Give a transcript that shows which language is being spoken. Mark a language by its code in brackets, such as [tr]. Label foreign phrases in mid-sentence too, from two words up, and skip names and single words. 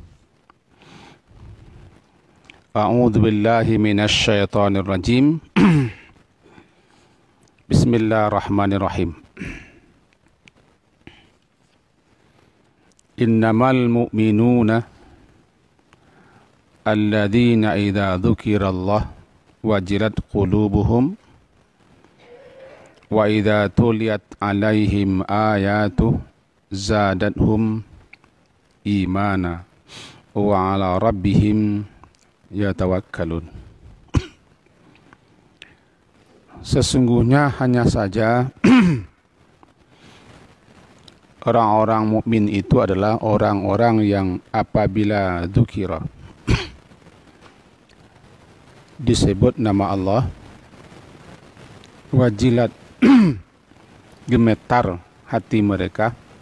[ar] أعوذ بالله من الشيطان الرجيم. Bismillahirrahmanirrahim. إنما المؤمنون الذين إذا ذكر الله وجلت قلوبهم وإذا تليت عليهم آياته زادتهم إيمانا وعلى ربهم يتوكلون. [id] Sesungguhnya hanya saja orang-orang mukmin itu adalah orang-orang yang apabila dzukira disebut nama Allah, wajilat gemetar hati mereka,